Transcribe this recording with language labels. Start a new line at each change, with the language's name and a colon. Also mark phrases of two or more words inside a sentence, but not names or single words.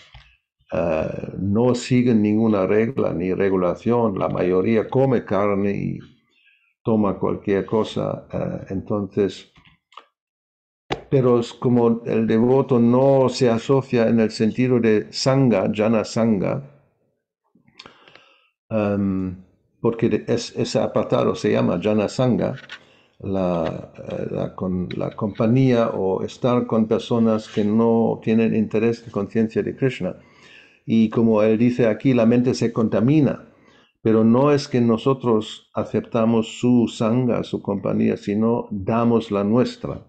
Spanish: No siguen ninguna regla ni regulación, la mayoría come carne y toma cualquier cosa, entonces, pero es como el devoto no se asocia en el sentido de sangha,
Sanskrit: jnana sangha,
Spanish: porque ese apartado se llama
Sanskrit: jnana sangha,
Spanish: la compañía o estar con personas que no tienen interés de conciencia de Krishna. Y como él dice aquí, la mente se contamina, pero no es que nosotros aceptamos su sangha, su compañía, sino damos la nuestra.